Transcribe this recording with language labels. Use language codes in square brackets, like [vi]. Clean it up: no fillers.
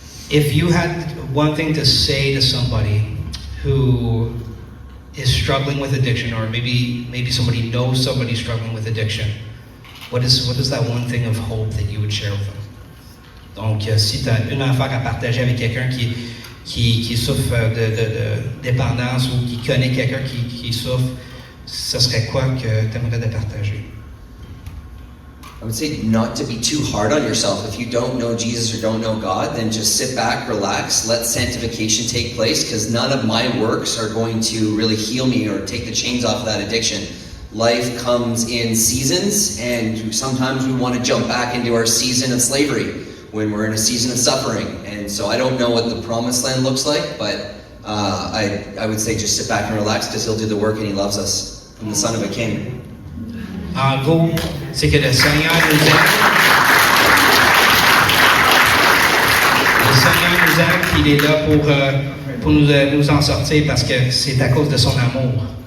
[en] If you had one thing to say to somebody who is struggling with addiction, or maybe somebody knows somebody struggling with addiction, what is that one thing of hope that you would share with them? [fr] Donc, si tu as une affaire à partager avec quelqu'un qui souffre de dépendance ou qui connaît quelqu'un qui souffre, ce serait quoi que tu aimerais de partager? [en] I would say not to be too hard on yourself. If you don't know Jesus or don't know God, then just sit back, relax, let sanctification take place, because none of my works are going to really heal me or take the chains off of that addiction. Life comes in seasons, and sometimes we want to jump back into our season of slavery when we're in a season of suffering. And so I don't know what the promised land looks like, but I would say just sit back and relax, because He'll do the work and He loves us. I'm the son of a king. [fr] En gros, c'est que le Seigneur nous aime. Le Seigneur nous aime, puis Il est là pour nous en sortir, parce que c'est à cause de son amour.